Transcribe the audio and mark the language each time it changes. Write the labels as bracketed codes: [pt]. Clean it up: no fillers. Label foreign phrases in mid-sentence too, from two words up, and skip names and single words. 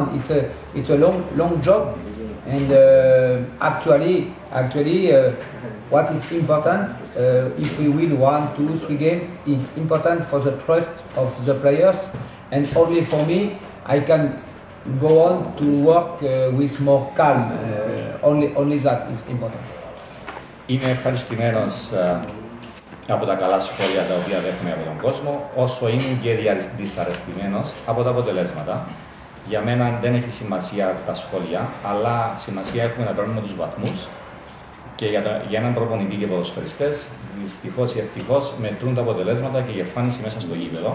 [en] It's a long job, and actually, what is important if we win 1, 2, 3 games is important for the trust of the players, and only for me, I can go on to work with more calm. Only that is important. [el] Είμαι ευχαριστημένος από τα καλά σχόλια τα οποία δέχομαι από τον κόσμο, όσο είμαι και δυσαρεστημένος από τα αποτελέσματα. Για μένα δεν έχει σημασία τα σχόλια, αλλά σημασία έχουμε να παίρνουμε τους βαθμούς. Και για έναν προπονητή και ποδοσφαιριστές, δυστυχώς ή ευτυχώς, μετρούν τα αποτελέσματα και η εμφάνιση μέσα στο γήπεδο.